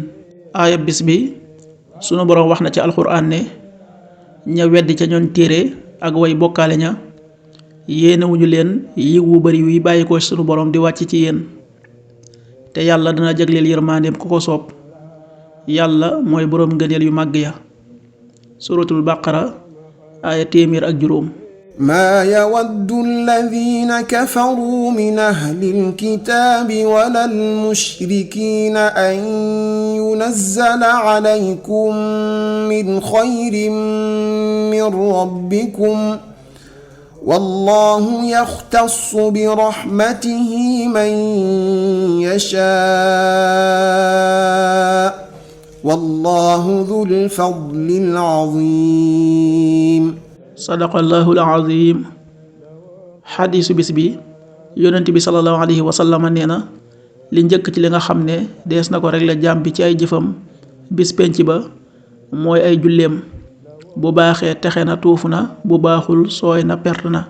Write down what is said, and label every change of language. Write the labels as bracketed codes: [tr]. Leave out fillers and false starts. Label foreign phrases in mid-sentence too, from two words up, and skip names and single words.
[wo] aaya bis bi sunu borom wax na ci alxuraan ne ña weddi ca ñooñ téere ak way bokkaale ña yéenewuñu leen yiw wu bari yuy bàyyi ko sunu borom di wàcc ci yéen te yàlla dana jagleel yërmandeem ku ko soob yàlla mooy boroom ngëneel yu màgg ya. [ar] سورة البقرة [wo] aaya téeméer ak juróom. [ar] ما يود الذين كفروا من أهل الكتاب ولا المشركين أن ينزل عليكم من خير من ربكم والله يختص برحمته من يشاء والله ذو الفضل العظيم. صدق الله العظيم. [wo] xadiisu bis bi yonent bi [ar] صلى الله عليه وسلم [wo] nee na li njëkk ci li nga xam ne dees na ko régler jaam bi ci ay jëfam bis penc ba mooy ay julleem bu baaxee texe na tuufu na bu baaxul sooy na perte na.